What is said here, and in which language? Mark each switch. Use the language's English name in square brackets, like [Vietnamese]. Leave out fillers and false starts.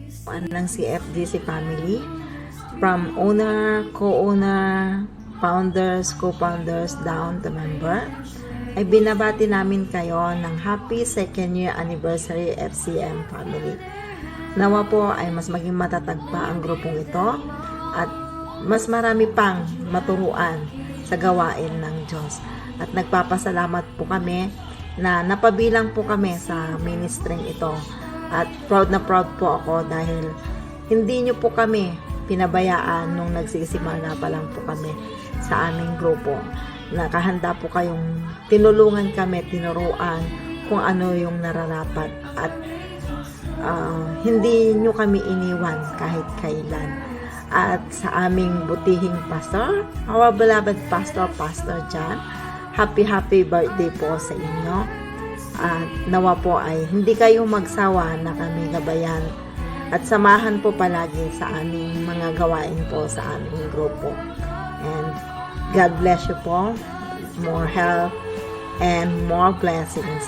[English] ng CFDC family, from owner, co-owner, founders, co-founders down to member, [Filipino] ay binabati namin kayo ng [English] happy second year anniversary FCM family. [Filipino] Nawa po ay mas maging matatag pa ang grupong ito at mas marami pang maturuan sa gawain ng Diyos. At nagpapasalamat po kami na napabilang po kami sa ministering ito. At proud na proud po ako dahil hindi nyo po kami pinabayaan nung nagsisimula pa lang po kami sa aming grupo. Nakahanda po kayong tinulungan kami, tinuruan kung ano yung nararapat at hindi nyo kami iniwan kahit kailan. At sa aming butihing pastor, [English] our beloved pastor, [Filipino] Pastor John, [English] happy birthday [Filipino] po sa inyo. At nawa po ay hindi kayo magsawa na kami gabayan at samahan po palagi sa aming mga gawain po sa aming grupo. [English] And God bless you po. More health and more blessings.